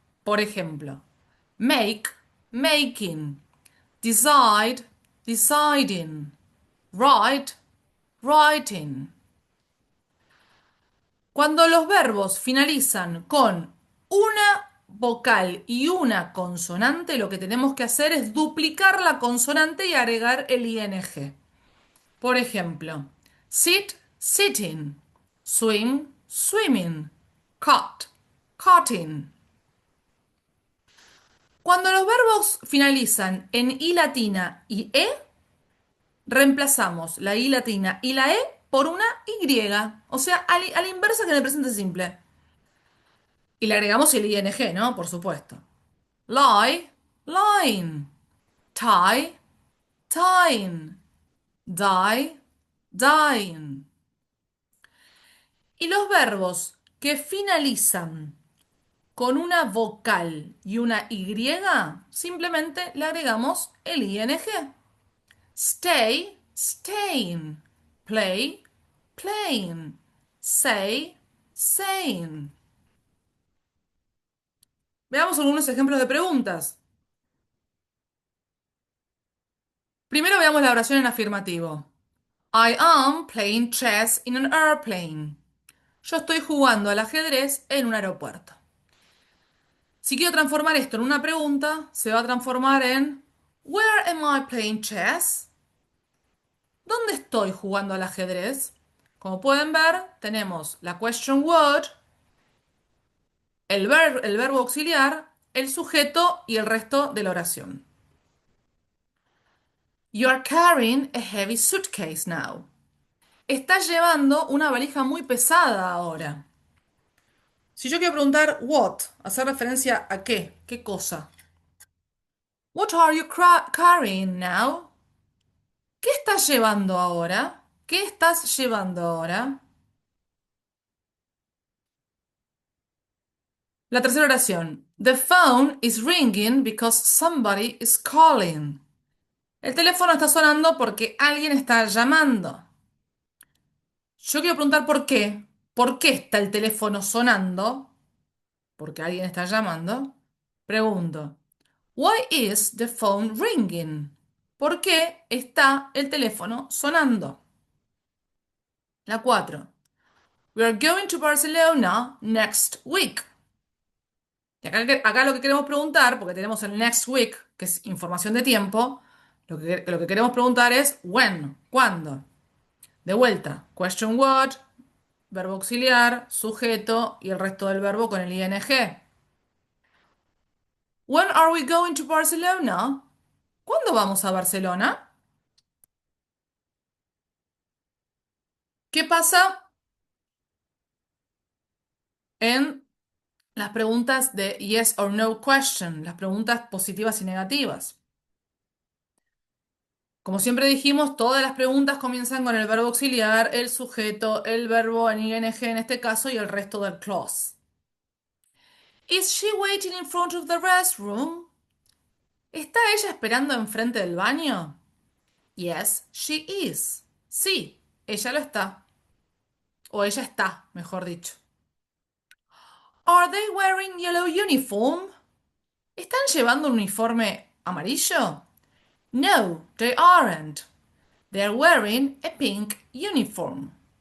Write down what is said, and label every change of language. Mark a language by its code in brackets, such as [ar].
[es] Por ejemplo, [en] make, making, decide, deciding, write, writing. [es] Cuando los verbos finalizan con una vocal y una consonante, lo que tenemos que hacer es duplicar la consonante y agregar el ing. Por ejemplo, [en] sit, sitting, swim, swimming, cut, cutting. [es] Cuando los verbos finalizan en i latina y e, reemplazamos la i latina y la e por una y, o sea, a la inversa que en el presente simple. Y le agregamos el ing, ¿no? Por supuesto. [en] Lie, lying. Tie, tying. Die, dying. [es] Y los verbos que finalizan con una vocal y una y, simplemente le agregamos el ing. [en] Stay, staying. Play, playing. Say, saying. [es] Veamos algunos ejemplos de preguntas. Primero veamos la oración en afirmativo. [en] I am playing chess in an airplane. [es] Yo estoy jugando al ajedrez en un aeropuerto. Si quiero transformar esto en una pregunta, se va a transformar en [en] Where am I playing chess? [es] ¿Dónde estoy jugando al ajedrez? Como pueden ver, tenemos la question word, el verbo auxiliar, el sujeto y el resto de la oración. [en] You are carrying a heavy suitcase now. [es] Estás llevando una valija muy pesada ahora. Si yo quiero preguntar what, hacer referencia a qué cosa. [en] What are you carrying now? [es] ¿Qué estás llevando ahora? ¿Qué estás llevando ahora? La tercera oración. [en] The phone is ringing because somebody is calling. [es] El teléfono está sonando porque alguien está llamando. Yo quiero preguntar por qué. ¿Por qué está el teléfono sonando? Porque alguien está llamando. Pregunto. [en] Why is the phone ringing? [es] ¿Por qué está el teléfono sonando? La 4. [en] We are going to Barcelona next week. [es] Y acá lo que queremos preguntar, porque tenemos el next week, que es información de tiempo, lo que queremos preguntar es when, ¿cuándo? De vuelta, question what, verbo auxiliar, sujeto y el resto del verbo con el ing. [en] When are we going to Barcelona? [es] ¿Cuándo vamos a Barcelona? ¿Qué pasa en las preguntas de [en] yes or no question, [es] las preguntas positivas y negativas? Como siempre dijimos, todas las preguntas comienzan con el verbo auxiliar, el sujeto, el verbo en ing en este caso y el resto del clause. [en] Is she waiting in front of the restroom? [es] ¿Está ella esperando enfrente del baño? [en] Yes, she is. [es] Sí, ella lo está. O ella está, mejor dicho. [en] Are they wearing yellow uniform? [es] ¿Están llevando un uniforme amarillo? [en] No, they aren't. They're wearing a pink uniform.